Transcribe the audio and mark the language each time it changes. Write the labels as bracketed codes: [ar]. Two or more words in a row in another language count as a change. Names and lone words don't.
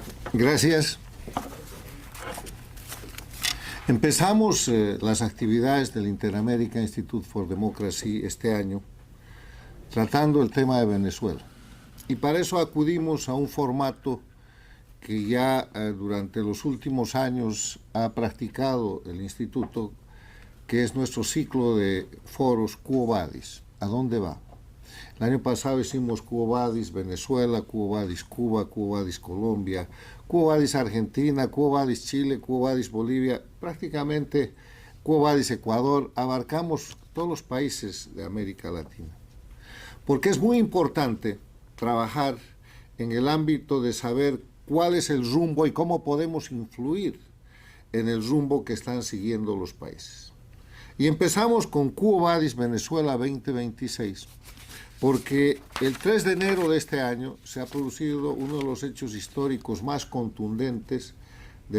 [es] Gracias. Empezamos las actividades del Inter-American Institute for Democracy este año tratando el tema de Venezuela. Y para eso acudimos a un formato que ya durante los últimos años ha practicado el Instituto, que es nuestro ciclo de foros Quo Vadis. ¿A dónde va? El año pasado hicimos Quo Vadis Venezuela, Quo Vadis Cuba, Quo Vadis Colombia, Quo Vadis Argentina, Quo Vadis Chile, Quo Vadis Bolivia, prácticamente Quo Vadis Ecuador. Abarcamos todos los países de América Latina. Porque es muy importante trabajar en el ámbito de saber cuál es el rumbo y cómo podemos influir en el rumbo que están siguiendo los países. Y empezamos con Quo Vadis Venezuela 2026, porque el 3 de enero de este año se ha producido uno de los hechos históricos más contundentes de